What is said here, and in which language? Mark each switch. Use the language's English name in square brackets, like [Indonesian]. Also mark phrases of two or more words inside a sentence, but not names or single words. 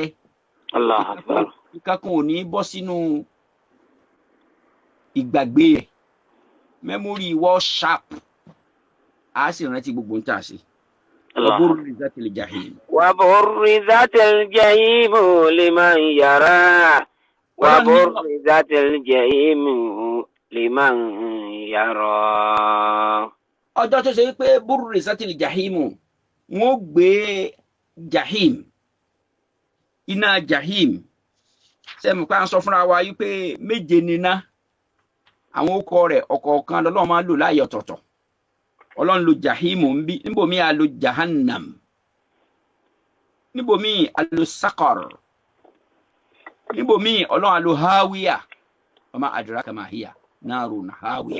[Arabic] الله أكبر. [Yoruba] ìkankan ò ní bọ́ sínú ìgbàgbé rẹ̀ mẹ́mórì wọ́ sharp á sì rántí gbogbo ń tà sí. [Arabic] وبرزت الجحيم. وبرزت الجحيم لمن يرى. وبرزت الجحيم لمن يرى. [Yoruba] ọjọ́ tó ṣe wípé [Arabic] برزت الجحيم [Yoruba] wọ́n gbé jahim iná jahim sẹ́mi pa ń sọ fúnra wa yí pé méje níná àwọn okọ rẹ̀ ọ̀kọ̀ọ̀kan lọ́lọ́run máa ń lò láàyè ọ̀tọ̀ọ̀tọ̀ ọlọ́run lo jahim níbòmí a lo jahannam níbòmí a lo sakar níbòmí ọlọ́run a lo hawiya [Arabic] وما أدراك ما هي نار هاوية.